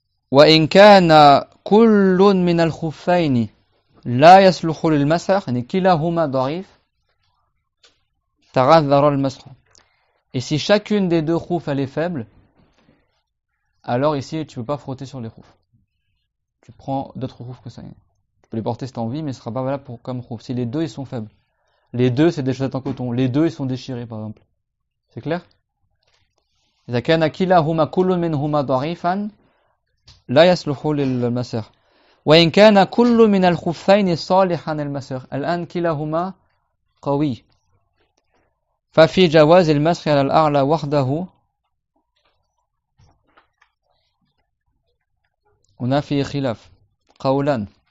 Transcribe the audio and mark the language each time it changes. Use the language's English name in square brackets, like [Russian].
[Arabic] وإن كان كل من الخفين لا يصلح للمسح يعني كلاهما ضعيف تعذر المسح. [French] Et si chacune des deux khoufs elle est faible, alors ici tu peux pas frotter sur les khoufs. Tu prends d'autres khoufs que ça. Tu peux les porter si tu as envie, mais ce sera pas valable comme khouf. Si les deux ils sont faibles. Les deux c'est des chaussettes en coton. Les deux ils sont déchirés par exemple. C'est clair? [Arabic] إذا كان كلاهما كل منهما ضعيفا لا يصلح للمسح. وإن كان كل من الخفين صالحا للمسح. الآن كلاهما قوي. ففي جواز المسح على الأعلى وحده هنا في خلاف قولان.